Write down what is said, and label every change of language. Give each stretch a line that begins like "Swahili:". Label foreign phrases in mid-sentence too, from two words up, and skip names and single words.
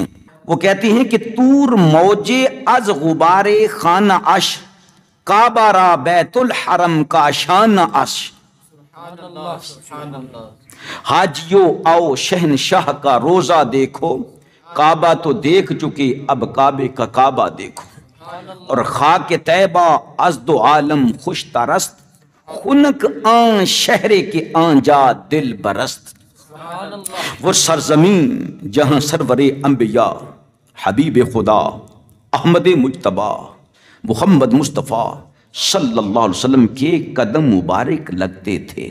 Urdu: وہ کہتے ہیں کہ
Persian: طور موجے از غبار خانہ اش، کعبہ را بیت الحرم کا شان اش۔
Urdu: حاجیو آؤ شہنشاہ کا روزہ دیکھو، کعبہ تو دیکھ چکے اب کعبے کا کعبہ دیکھو، اور
Persian: خاک طیبہ از دو عالم خوش ترست، خنک آن شہر کے آن جا دل برست۔
Urdu: وہ سرزمین جہاں سرور انبیاء حبیب خدا احمد مجتبی محمد مصطفیٰ
Arabic: صلی اللہ علیہ وسلم
Urdu: کے قدم مبارک لگتے تھے۔